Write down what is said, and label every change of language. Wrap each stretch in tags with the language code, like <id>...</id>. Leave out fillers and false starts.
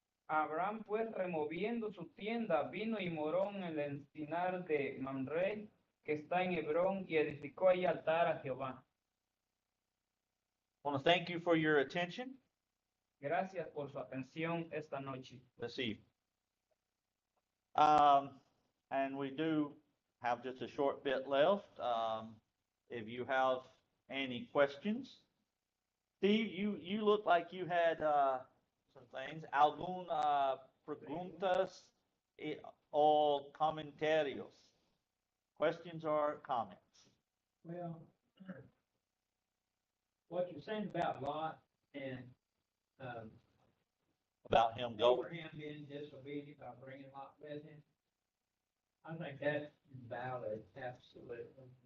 <es>Abraham, pues, removiendo su tienda, vino y moró en el encinar de Mamre, que está en Hebrón, y edificó ahí altar a Jehová.</es> <en>I want to thank you for your attention</en> <es>Gracias por su atención esta noche.</es> <en>this evening. And we do have just a short bit left. If you have any questions. Steve, you look like you had some things.</en> <es>¿Alguna preguntas o comentarios?</es> <en>Questions or comments? Well, what you're saying about Lot and About him going? Abraham being disobedient by bringing Lot with him, I think that's valid, absolutely.</en>